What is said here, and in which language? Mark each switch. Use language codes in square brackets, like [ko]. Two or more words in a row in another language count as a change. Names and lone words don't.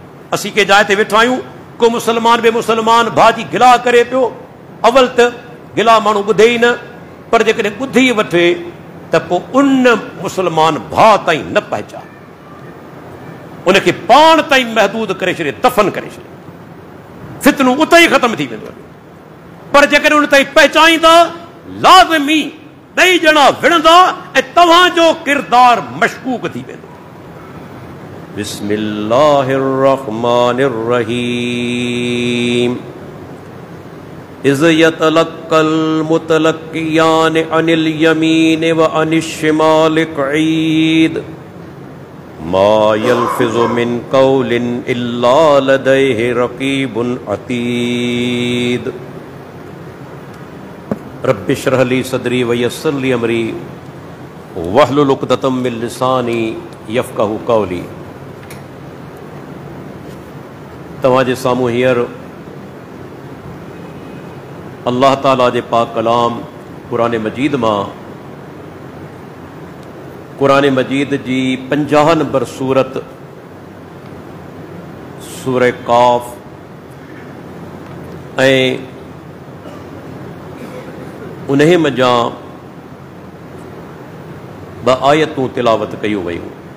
[sd] असीं के जाइ ते वेठा आहियूं, को मुसलमान बे मुसलमान भाउ जी गिला करे पियो, अवल त गिला माण्हू ॿुधे ई न, पर जेकॾहिं ॿुधी वठे त पोइ उन मुसलमान भाउ ताईं न पहुचाए, उनखे पाण ताईं महदूद करे छॾे, दफ़न करे छॾे, फितनूं उते ई ख़तम थी वेंदो। पर जेकॾहिं उन ताईं पहुचाईंदा, लाज़मी ॿई ॼणा विढ़ंदा ऐं तव्हांजो किरदार मशकूक थी वेंदो। [ar] بسم الله الرحمن الرحيم. إذ يتلقى المتلقيان عن اليمين وعن الشمال قعيد ما يلفظ من قول إلا لديه رقيب عتيد. رب اشرح لي صدري ويسر لي أمري واحلل عقدة من لساني يفقهوا قولي. [sd] तव्हांजे साम्हूं हींअर अल्लाह ताला जे पाक कलाम क़ुरान मजीद मां, क़ुरान मजीद जी 50 नंबर सूरत सूरह काफ़ ऐं उन्हे मंझां 2 आयतूं तिलावत कयूं वयूं।